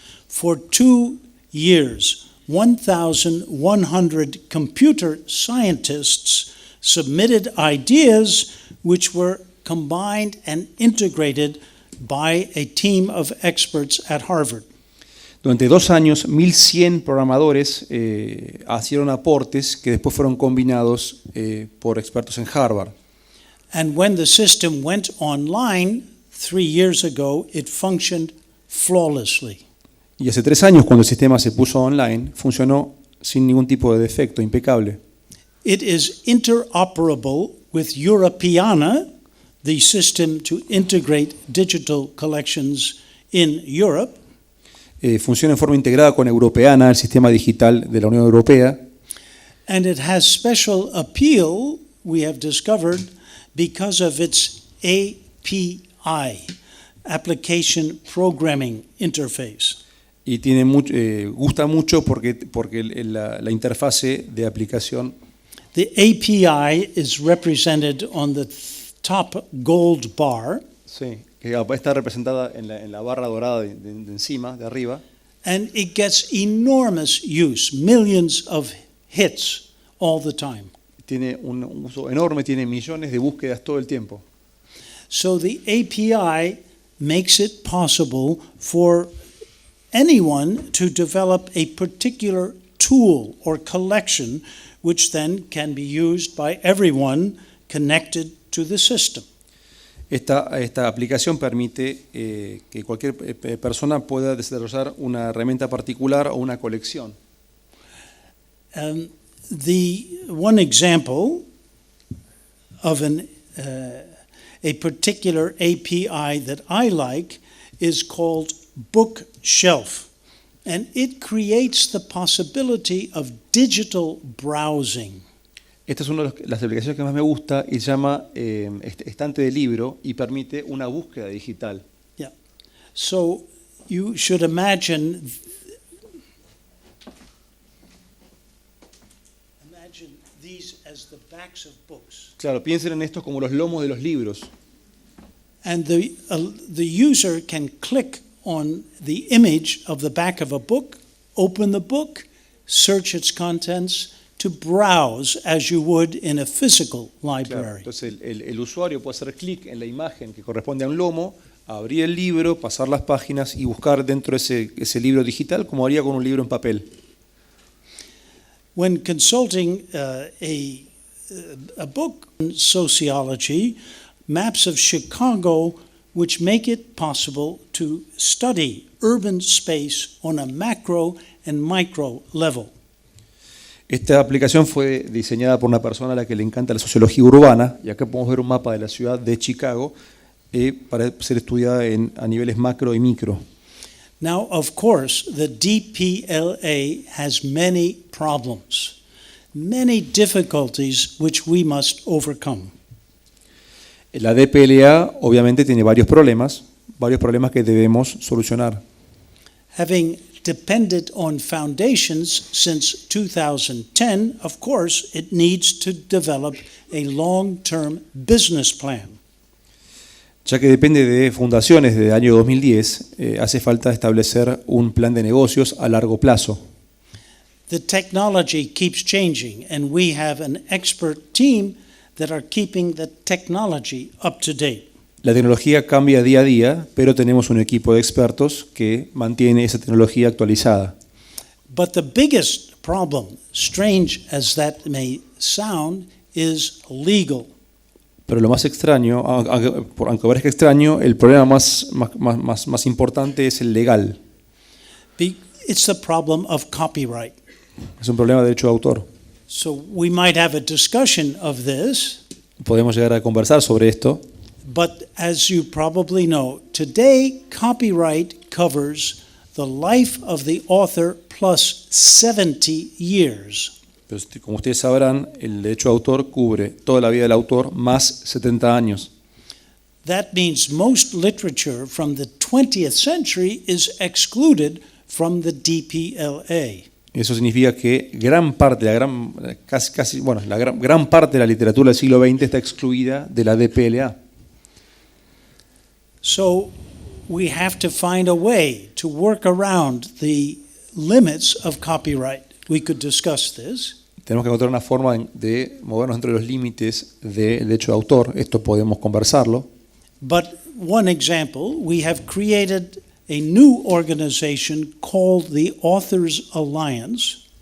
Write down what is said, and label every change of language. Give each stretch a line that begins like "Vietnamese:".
English: For 2 years, 1,100 computer scientists submitted ideas which were combined and integrated by a team of experts at Harvard.
Spanish: Durante 2 años, 1.100 programadores hicieron aportes que después fueron combinados por expertos en Harvard.
English: And when the system went online 3 years ago, it functioned flawlessly.
Spanish: Y hace 3 años, cuando el sistema se puso online, funcionó sin ningún tipo de defecto, impecable.
English: It is interoperable with Europeana, the system to integrate digital collections in Europe.
Spanish: Funciona en forma integrada con Europeana, el sistema digital de la Unión Europea.
English: And it has special appeal, we have discovered, because of its API, Application Programming Interface.
Spanish: Y tiene gusta mucho porque la interfase de aplicación.
English: The API is represented on the top gold bar.
Spanish: Sí, que está representada en la barra dorada de encima, de arriba.
English: And it gets enormous use, millions of hits all the time.
Spanish: Tiene un uso enorme, tiene millones de búsquedas todo el tiempo.
English: So the API makes it possible for anyone to develop a particular tool or collection which then can be used by everyone connected to the system.
Spanish: Esta aplicación permite que cualquier persona pueda desarrollar una herramienta particular o una colección.
English: The one example of a particular API that I like is called Bookshelf, and it creates the possibility of digital browsing.
Spanish: Esta es una de las aplicaciones que más me gusta y se llama estante de libro y permite una búsqueda digital.
English: Yeah. So you should imagine these as the backs of books.
Spanish: Claro, piensen en esto como los lomos de los libros.
English: And the user can click on the image of the back of a book, open the book, search its contents, to browse as you would in a physical library.
Spanish: Claro, entonces el usuario puede hacer clic en la imagen que corresponde a un lomo, abrir el libro, pasar las páginas y buscar dentro de ese libro digital como haría con un libro en papel.
English: When consulting a book on sociology, maps of Chicago which make it possible to study urban space on a macro and micro level.
Spanish: Esta aplicación fue diseñada por una persona a la que le encanta la sociología urbana, y acá podemos ver un mapa de la ciudad de Chicago para ser estudiada a niveles macro y micro.
English: Now, of course, the DPLA has many problems, many difficulties which we must overcome.
Spanish: La DPLA obviamente tiene varios problemas que debemos solucionar.
English: Having depended on foundations since 2010, of course, it needs to develop a long-term business plan.
Spanish: Ya que depende de fundaciones desde el año 2010, hace falta establecer un plan de negocios a largo plazo.
English: The technology keeps changing, and we have an expert team that are keeping the technology up to date.
Spanish: La tecnología cambia día a día, pero tenemos un equipo de expertos que mantiene esa tecnología actualizada.
English: But the biggest problem, strange as that may sound, is legal.
Spanish: Pero lo más extraño, aunque parezca extraño, el problema más importante es el legal.
English: It's the problem of copyright.
Spanish: Es un problema de derecho de autor.
English: So we might have a discussion of this.
Spanish: Podemos llegar a conversar sobre esto.
English: But as you probably know, today copyright covers the life of the author plus 70 years.
Spanish: Pero como ustedes sabrán, el derecho de autor cubre toda la vida del autor más 70 años.
English: That means most literature from the 20th century is excluded from the DPLA.
Spanish: Eso significa que gran parte de la literatura del siglo XX está excluida de la DPLA.
English: So we have to find a way to work around the limits of copyright. We could discuss this.
Spanish: Tenemos que encontrar una forma de movernos dentro de los límites del derecho de autor. Esto podemos conversarlo.
English: But one example, we have created a new organization called the Authors Alliance.